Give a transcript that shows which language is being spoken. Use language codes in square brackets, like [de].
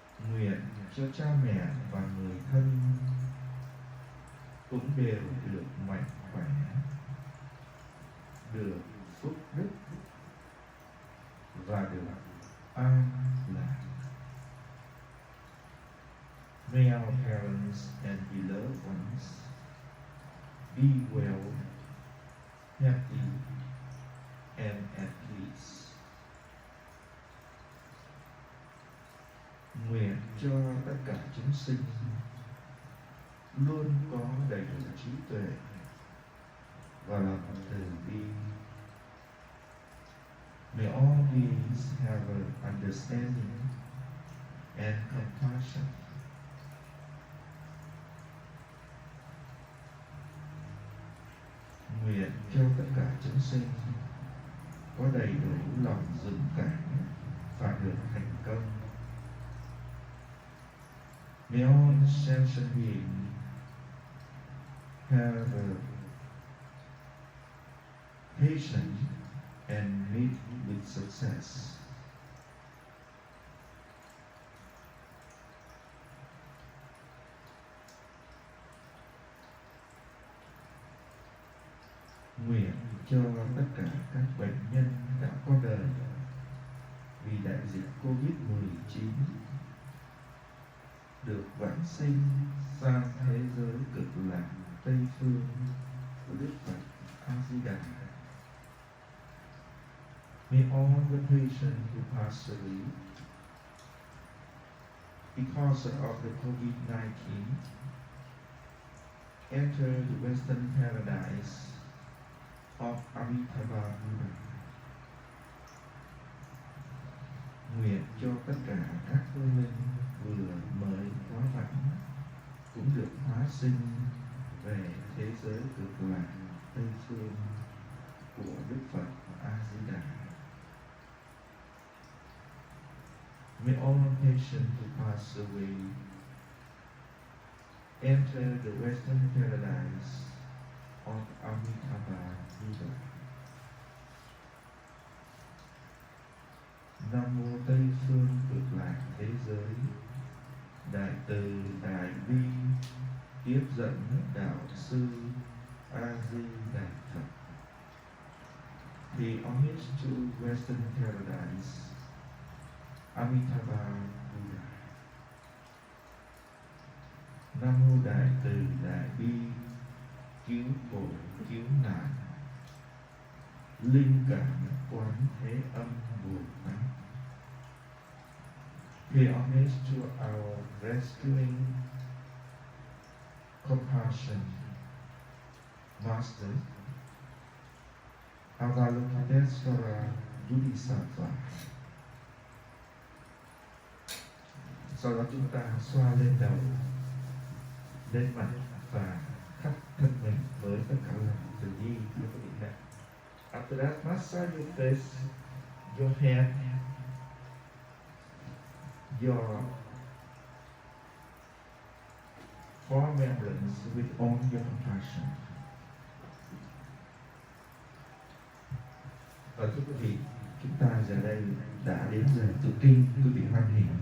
[vi] Nguyện cho cha mẹ và người thân cũng đều được mạnh khỏe, được phúc đức và được an lạc. [en] May our parents and beloved ones be well, happy, and at peace. [vi] Nguyện cho tất cả chúng sinh luôn có đầy đủ trí tuệ và lòng từ bi. [en] May all beings have an understanding and compassion. [vi] Nguyện cho tất cả chúng sinh có đầy đủ lòng dũng cảm và được thành công. [en] May all sentient beings have a patience and meet with success. [vi] Nguyện cho tất cả các bệnh nhân đã có đời vì đại dịch Covid-19 được vãng sinh sang thế giới cực lạc Tây Phương của Đức Phật A Di Đà. [en] May all the patients who pass away because of the COVID-19 enter the Western paradise of Amitabha Buddha. [vi] Nguyện cho tất cả các hương linh vừa mới quá vãng cũng được hóa sinh về thế giới cực lạc Tây phương của Đức Phật A Di Đà. [en] May all patients who pass away enter the Western paradise of Amitabha Buddha. [vi] Nam mô Tây phương cực lạc thế giới, đại từ đại bi tiếp dẫn đạo sư A Di Đà Phật. [en] The homage to Western paradise, Amitabha Buddha. [vi] Nam mô đại từ đại bi cứu khổ cứu nạn, linh cảm quán thế âm Bồ Tát. [en] Pay homage to our rescuing compassion Master Avalokitesvara Bodhisattva. [vi] Sau đó chúng ta xoa lên đầu, lên mặt và khắp thân mình với tất cả lòng từ bi của quý vị. [en] After that, massage your face, your head, your four membranes with all your compassion. [vi] Và thưa quý vị, chúng ta giờ đây đã đến giờ tụng kinh, quý vị hoan hỷ